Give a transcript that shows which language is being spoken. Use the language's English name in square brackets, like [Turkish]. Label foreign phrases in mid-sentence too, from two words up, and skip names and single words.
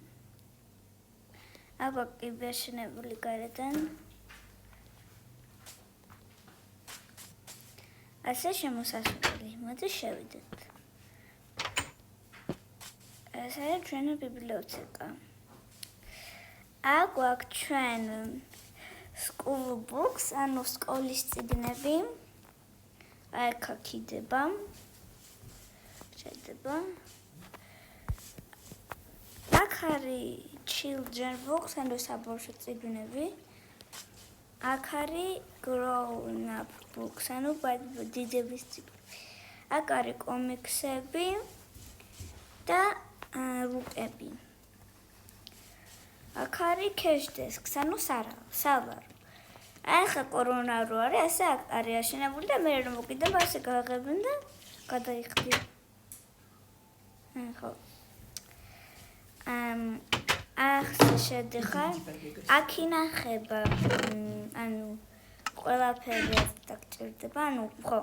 [Georgian] აქ გვაქვს კიბერშენებული გარედან. ასე შემოსასვლელი. მოდი შევიდეთ. ეს არის ჩვენი ბიბლიოთეკა. აქ გვაქვს ჩვენ [English] school books, [Georgian] ანუ სკოლის წიგნები. აქ აქიდება. შედება. აქ არის [English] children books, [Georgian] ანუ საბავშვო წიგნები. აქ არის [English] grown up books, [Georgian] ანუ დიდების წიგნები. აქ არის კომიქსები და რუკები. აქ არის [English] cash desks, [Georgian] ანუ სალარო. ახლა კორონა რო არის, ასე აქ არის აშენებული და მე რომ მოკიდება, ასე გააღებენ და გადაიხდიან. ხო. ახლა შედიხარ, აქ ინახება, ანუ ყველაფერი დაგჭირდება, ხო.